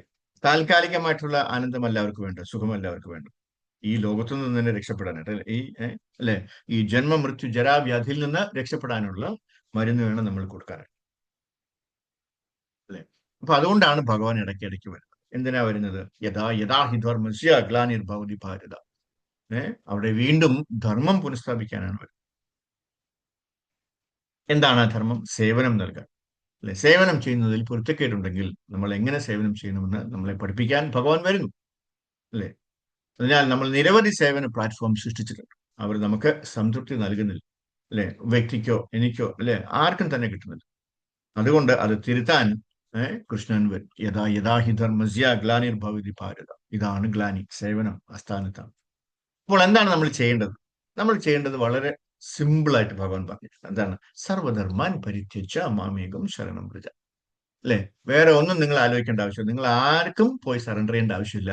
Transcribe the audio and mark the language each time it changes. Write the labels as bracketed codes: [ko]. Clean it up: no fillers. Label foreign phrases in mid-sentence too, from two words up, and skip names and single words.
[ml] താൽക്കാലികമായിട്ടുള്ള ആനന്ദം എല്ലാവർക്കും വേണ്ട, സുഖം എല്ലാവർക്കും വേണ്ട. ഈ ലോകത്തു നിന്ന് തന്നെ രക്ഷപ്പെടാനായിട്ട്, അല്ലെ, ഈ ജന്മ മൃത്യു ജരാവ്യാധിയിൽ നിന്ന് രക്ഷപ്പെടാനുള്ള മരുന്ന് വേണം നമ്മൾ കൊടുക്കാൻ, അല്ലെ? അപ്പൊ അതുകൊണ്ടാണ് ഭഗവാൻ ഇടയ്ക്കിടയ്ക്ക് വരുന്നത്. എന്തിനാ വരുന്നത്? [sa] യഥാ യഥാ ഹി ധർമ്മസ്യ ഗ്ലാനിർഭവതി ഭാരത. [ml] അവിടെ വീണ്ടും ധർമ്മം പുനഃസ്ഥാപിക്കാനാണ് വരുന്നത്. എന്താണ് ആ ധർമ്മം? സേവനം നൽകാൻ, അല്ലെ? സേവനം ചെയ്യുന്നതിൽ പൊരുത്തക്കേടുണ്ടെങ്കിൽ നമ്മൾ എങ്ങനെ സേവനം ചെയ്യണമെന്ന് നമ്മളെ പഠിപ്പിക്കാൻ ഭഗവാൻ വരുന്നു, അല്ലെ? അതിനാൽ നമ്മൾ നിരവധി സേവന പ്ലാറ്റ്ഫോം സൃഷ്ടിച്ചിട്ടുണ്ട്. അവർ നമുക്ക് സംതൃപ്തി നൽകുന്നില്ല, അല്ലെ? വ്യക്തിക്കോ എനിക്കോ, അല്ലെ, ആർക്കും തന്നെ കിട്ടുന്നില്ല. അതുകൊണ്ട് അത് തിരുത്താൻ കൃഷ്ണൻ വരും. [sa] യഥാ യഥാ ഹി ധർമ്മസ്യ ഗ്ലാനിർഭവതി ഭാരത. [ml] ഇതാണ് ഗ്ലാനി, സേവനം അസ്ഥാനത്താണ്. അപ്പോൾ എന്താണ് നമ്മൾ ചെയ്യേണ്ടത്? നമ്മൾ ചെയ്യേണ്ടത് വളരെ സിമ്പിൾ ആയിട്ട് ഭഗവാൻ പറഞ്ഞിട്ടുണ്ട്. എന്താണ്? [sa] സർവധർമാൻ പരിത്യജ്യ മാമേകം ശരണം വ്രജ, അല്ലെ? [ml] വേറെ ഒന്നും നിങ്ങൾ ആലോചിക്കേണ്ട ആവശ്യമില്ല. നിങ്ങൾ ആർക്കും പോയി സറണ്ടർ ചെയ്യേണ്ട ആവശ്യമില്ല.